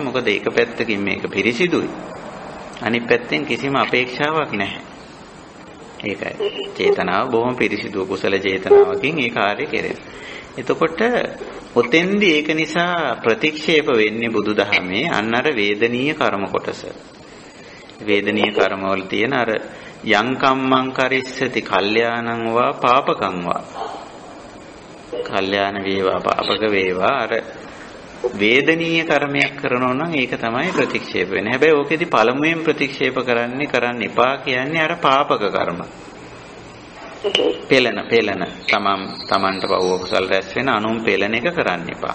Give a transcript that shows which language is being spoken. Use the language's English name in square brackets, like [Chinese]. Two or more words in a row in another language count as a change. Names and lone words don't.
[Sinhala] මොකද ඒක පැත්තකින් මේක පිරිසිදුයි. අනිත් පැත්තෙන් කිසිම අපේක්ෂාවක් නැහැ. ඒකයි. චේතනාව බොහොම පිරිසිදු කුසල චේතනාවකින් ඒ කාර්ය කෙරෙනවා. එතකොට ඔතෙන්දී ඒක නිසා ප්‍රතික්ෂේප වෙන්නේ බුදුදහමේ අන්න අර වේදනීය කර්ම කොටස. වේදනීය කර්ම වල තියෙන අර [Pali] යං කම්මං කරිස්සති කල්යාණං වා පාපකං වා. [Sinhala] කල්යාණ වේවා පාපක වේවා අර වේදනීය කර්මයක් කරනවා නම් ඒක තමයි ප්‍රතික්ෂේප වෙන්නේ. හැබැයි ඕකෙදි පළමුවෙන් ප්‍රතික්ෂේප කරන්න එපා කියන්නේ අර පාපක කර්ම. පෙළන තමන්ට පව කුසල් රැස් වෙන අනුන් පෙළන එක කරන්න එපා.